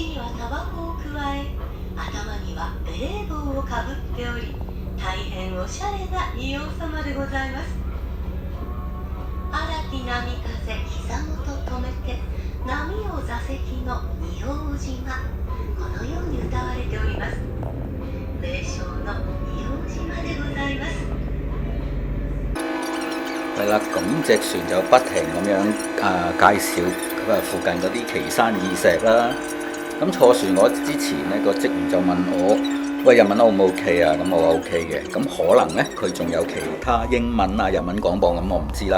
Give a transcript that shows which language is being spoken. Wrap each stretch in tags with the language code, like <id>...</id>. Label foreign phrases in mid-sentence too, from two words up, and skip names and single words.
<ja>にはタバコを加え、頭にはベレー帽をかぶっており、大変おしゃれな仁王様でございます。荒き波風、膝元止めて、波を座席の仁王島、このように歌われております。名称の仁王島でございます。</ja> <yue>係啦，咁隻船就不停咁樣介紹附近嗰啲奇山異石啦。咁坐船我之前呢個職員就問我：喂，日文 O 唔 OK 啊？咁我話 OK 嘅。咁可能呢，佢仲有其他英文啊、日文廣播，咁我唔知啦。</yue>